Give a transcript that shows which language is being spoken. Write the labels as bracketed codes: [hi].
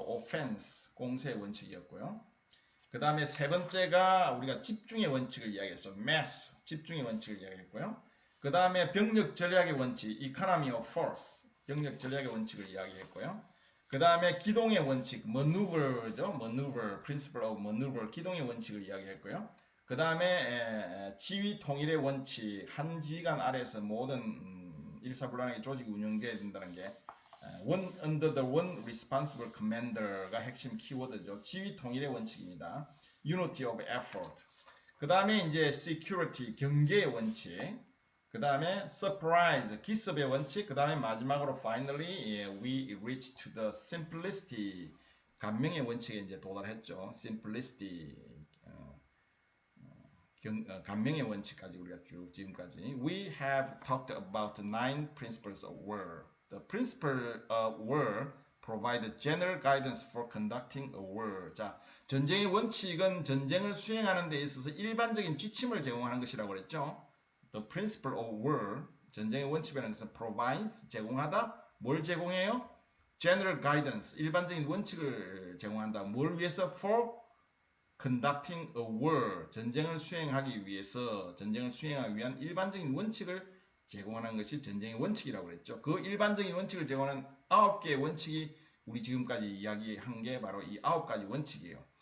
[ko] offense, 공세의 원칙이었고요. 그 다음에 세 번째가 우리가 집중의 원칙을 이야기했어요. mass, 집중의 원칙을 이야기했고요. 그 다음에 병력 전략의 원칙, economy of force, 병력 전략의 원칙을 이야기했고요. 그 그 다음에 기동의 원칙, maneuver죠. [en] maneuver, principle of maneuver, [ko] 기동의 원칙을 이야기했고요. 그 다음에 지휘 통일의 원칙, 한 지휘관 아래에서 모든 일사불란하게 조직이 운영돼야 된다는 게 [en] one under the one responsible commander [ko] 가 핵심 키워드죠. 지휘 통일의 원칙입니다. [en] unity of effort. [ko] 그 다음에 이제 security, 경계의 원칙. 그 다음에 surprise, 기습의 원칙. 그 다음에 마지막으로 [en] finally we reach to the simplicity, [ko] 감명의 원칙에 이제 도달했죠. simplicity, 감명의 원칙까지 우리가 쭉 지금까지. [en] We have talked about 9 principles of war. The principle of war provide general guidance for conducting a war. [ko] 자, 전쟁의 원칙은 전쟁을 수행하는 데 있어서 일반적인 지침을 제공하는 것이라고 그랬죠. [en] The principle of war, [ko] 전쟁의 원칙이라는 것은 [en] provides, 제공하다. [ko] 뭘 제공해요? [en] General guidance, [ko] 일반적인 원칙을 제공한다. 뭘 위해서? [en] For conducting a war, [ko] 전쟁을 수행하기 위해서, 전쟁을 수행하기 위한 일반적인 원칙을 제공하는 것이 전쟁의 원칙이라고 그랬죠. 그 일반적인 원칙을 제공하는 9개의 원칙이 우리 지금까지 이야기한 게 바로 이 9가지 원칙이에요.